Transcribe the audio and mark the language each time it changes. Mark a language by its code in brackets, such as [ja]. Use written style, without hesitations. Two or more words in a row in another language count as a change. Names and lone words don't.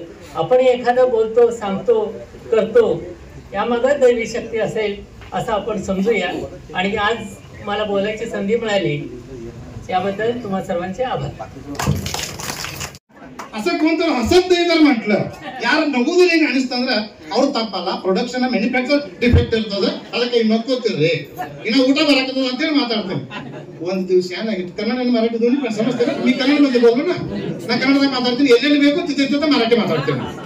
[mr] आपण एखादं बोलतो, सांगतो, करतो, यामागं दैवी शक्ती असेल असं आपण समजूया. आणि आज मला बोलायची संधी मिळाली याबद्दल तुम्हा सर्वांचे आभार. असं कोणतं हसत नाही जर म्हटलं [kn] ಯಾರು ನಗೋದಿಲ್ಲ ಹೆಂಗೆ ಅನಿಸ್ತಂದ್ರೆ ಅವ್ರು ತಪ್ಪಲ್ಲ, [en] production manufacture defect [kn] ಇರ್ತದೆ, ಅದಕ್ಕೆ ಈಗ ನಕ್ಕೋತಿರ್ರಿ ಇನ್ನು ಊಟ ಬರಕತ್ತದ ಅಂತೇಳಿ ಮಾತಾಡ್ತೇನೆ. ಒಂದ್ ದಿವಸ ಏನಾಗಿತ್ತು, ಕನ್ನಡ ಮರಾಠಿ ದೋನಿ ಸಮಸ್ಯೆ, ನೀ ಕನ್ನಡ ಮಂದಿ ಹೋಗೋಣ, ನಾ ಕನ್ನಡದಾಗ ಮಾತಾಡ್ತೀನಿ, ಎಲ್ಲೆಲ್ಲಿ ಬೇಕು ತಿದ್ದ ಮರಾಠಿ ಮಾತಾಡ್ತೇನೆ.